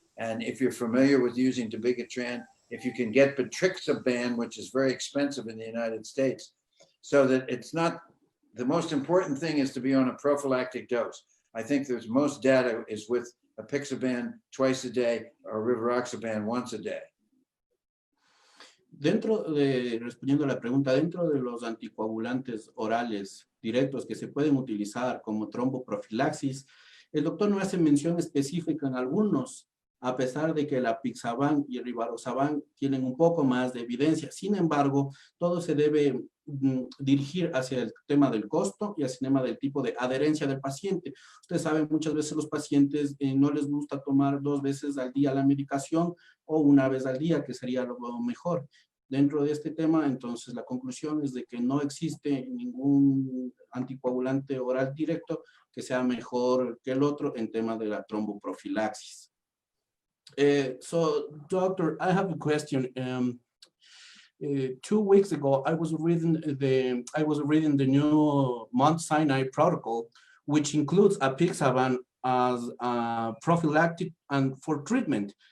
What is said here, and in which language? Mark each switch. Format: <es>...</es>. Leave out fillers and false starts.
<en>And if you're familiar with using dabigatran, if you can get betrixaban, which is very expensive in the United States, so that it's not, the most important thing is to be on a prophylactic dose. I think there's most data is with apixaban twice a day or rivaroxaban once a day.</en> <es>Respondiendo a la pregunta, dentro de los anticoagulantes orales directos que se pueden utilizar como tromboprofilaxis, el doctor no hace mención específica en algunos, a pesar de que el apixaban y el rivaroxaban tienen un poco más de evidencia. Sin embargo, todo se debe dirigir hacia el tema del costo y hacia el tema del tipo de adherencia del paciente. Ustedes saben, muchas veces los pacientes no les gusta tomar 2 veces al día la medicación o 1 vez al día, que sería lo mejor. Dentro de este tema, entonces, la conclusión es de que no existe ningún anticoagulante oral directo que sea mejor que el otro en tema de la tromboprofilaxis.</es> <en>So, doctor, I have a question. 2 weeks ago, I was reading the new Mount Sinai protocol, which includes apixaban as a prophylactic and for treatment.</en>